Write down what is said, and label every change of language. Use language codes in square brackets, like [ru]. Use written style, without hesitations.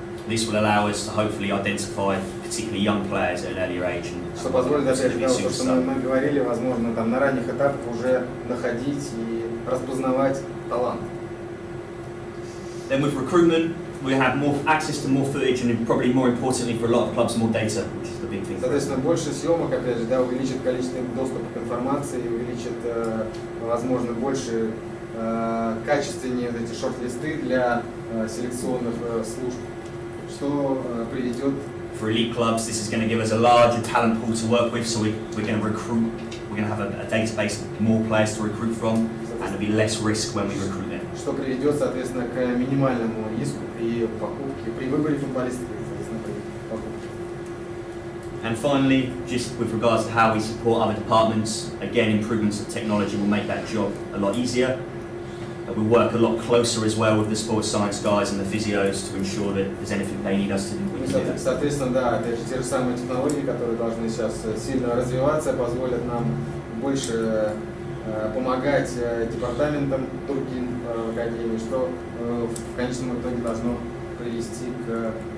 [en] This will allow us to hopefully identify particularly young players at an earlier age. [ru] Что позволит, опять же, то, что мы говорили, возможно, там на ранних этапах уже находить и распознавать талант. [en] Then with recruitment, we have more access to more footage and probably more importantly for a lot of clubs, more data, which is the big thing. [ru] Соответственно, больше съемок, опять же, да, увеличит количество доступа к информации, увеличит, возможно, больше качественнее вот эти шорт-листы для селекционных служб, что приведет. [en] For elite clubs, this is going to give us a larger talent pool to work with, so we're going to recruit, we're going to have a database of more players to recruit from, and there'll be less risk when we recruit them. [ru] Что приведет, соответственно, к минимальному риску при покупке, при выборе футболиста, соответственно, при покупке. [en] And finally, just with regards to how we support other departments, again, improvements of technology will make that job a lot easier. We work a lot closer as well with the sports science guys and the physios to ensure that if there's anything they need us to do, we can do that. [ru] Соответственно, да, опять же, те же самые технологии, которые должны сейчас сильно развиваться, позволят нам больше помогать департаментам другим в академии, что в конечном итоге должно привести к